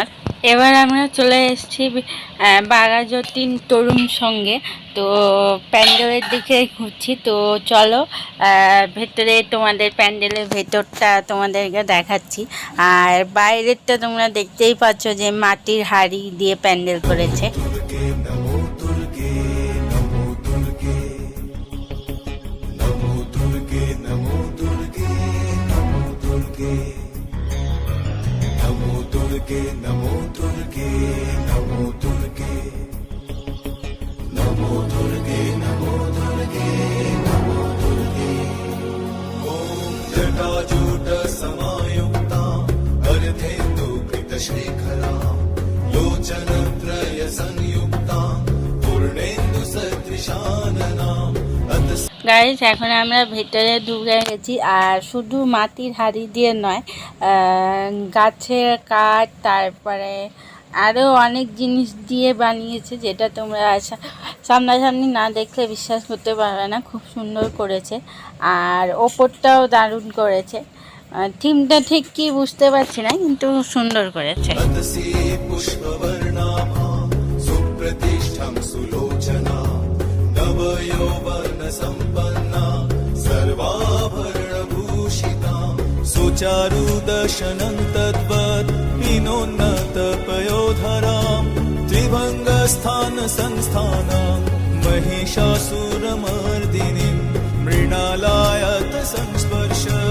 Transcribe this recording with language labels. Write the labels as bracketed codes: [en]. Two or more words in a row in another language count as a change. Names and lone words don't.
[bn] এবার আমরা চলে এসেছি বাঘাযতীন তরুণ সঙ্গে। তো প্যান্ডেলের দিকে ঘুরছি। তো চলো ভেতরে, তোমাদের প্যান্ডেলের ভেতরটা তোমাদেরকে দেখাচ্ছি। আর বাইরেরটা তোমরা দেখতেই পাচ্ছ যে মাটির হাড়ি দিয়ে প্যান্ডেল করেছে। [sa] नमो दुर्गे नमो दुर्गे नमो दुर्गे नमो दुर्गे नमो दुर्गे ॐ जटाजूट समायुक्ता अर्धेन्दुकृतशेखरा लोचनत्रय संयुक्ता पूर्णेन्दु सदृशानना। [bn] গাইস, এখন আমরা ভেতরে ঢুকে গেছি। আর শুধু মাটির হাড়ি দিয়ে নয়, গাছের কাঠ, তারপরে আরও অনেক জিনিস দিয়ে বানিয়েছে, যেটা তোমরা সামনাসামনি না দেখলে বিশ্বাস করতে পারবে না। খুব সুন্দর করেছে, আর ওপরটাও দারুণ করেছে। থিমটা ঠিক কি বুঝতে পারছি না, কিন্তু সুন্দর করেছে। [sa] सुचारुदशनं तद्वत् विनोन्नतपयोधरां त्रिभङ्गस्थानसंस्थानां महिषासुरमर्दिनीं मृणालायत संस्पर्श